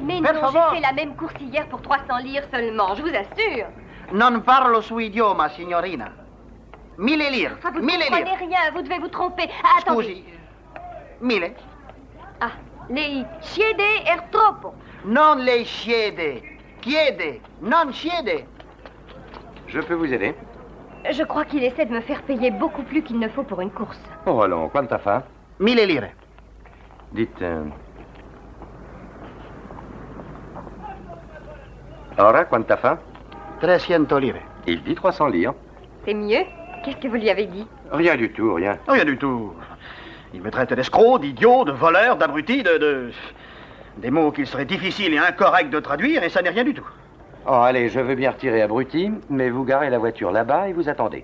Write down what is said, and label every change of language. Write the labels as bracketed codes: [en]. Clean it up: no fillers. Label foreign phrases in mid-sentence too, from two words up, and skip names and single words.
[fr] Mais [it] per [fr] non, [it] favor. [fr] j'ai fait la même course hier pour 300 lire seulement, je vous assure. [it] Non parlo suo idioma, signorina. 1000 lire. [fr] Ah, vous ne [it] 1000 [fr] comprenez [it] lire. [fr] rien, vous devez vous tromper. Ah, attendez. [it] Scusi. 1000. Ah, lei chiede er troppo. Non lei chiede. Chiede. Non chiede. [fr] Je peux vous aider? Je crois qu'il essaie de me faire payer beaucoup plus qu'il ne faut pour une course. Oh, allons, [it] quanta fa? 1000 lire. [fr] Dites... [it] Ora, quanta fa? 300 lire. [fr] Il dit 300 lire. C'est mieux? Qu'est-ce que vous lui avez dit? Rien du tout, rien. Rien du tout. Il me traite d'escroc, d'idiot, de voleur, d'abruti, des mots qu'il serait difficile et incorrect de traduire, et ça n'est rien du tout. Oh, allez, je veux bien retirer abruti, mais vous garez la voiture là-bas et vous attendez.